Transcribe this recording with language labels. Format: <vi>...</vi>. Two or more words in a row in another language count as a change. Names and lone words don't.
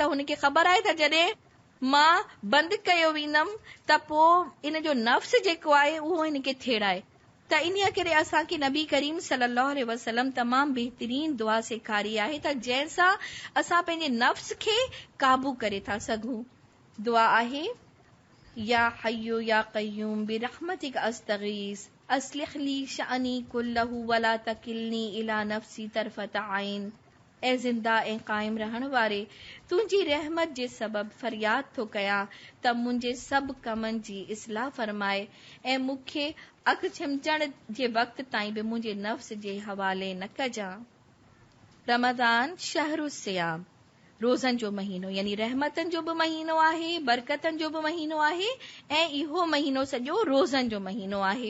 <sd>त हुनखे ख़बर आहे त जॾहिं मां बंदि कयो वेंदमि त पोइ इन जो नफ़्स जेको आहे उहो हिनखे थेड़ाए। त इन्हीअ करे असांखे नबी करीम</sd> <ar>صلى الله عليه وسلم</ar> <sd>तमामु बहितरीन दुआ सेखारी आहे त जंहिंसां असां पंहिंजे नफ़्स खे काबू करे था सघूं। दुआ आहे,</sd> <ar>يا حي يا قيوم برحمتك أستغيث أصلح لي شأني كله ولا تكلني إلى نفسي طرفة عين.</ar> <sd>ऐ ज़िंदा ऐं क़ाइम रहण वारे, तुंहिंजी रहमत जे सबब फरियाद थो कयां त मुंहिंजे सभु कमनि जी इस्लाह फरमाए ऐं मूंखे अखि छिमचण जे वक़्त ताईं बि मुंहिंजे नफ़्स जे हवाले न कजां। रमज़ान</sd> <ar>شهر الصيام,</ar> <sd>रोज़नि जो महीनो, यानी रहमतनि जो बि महीनो आहे, बरकतनि जो बि महीनो आहे ऐं इहो महीनो सॼो रोज़नि जो महीनो आहे।</sd>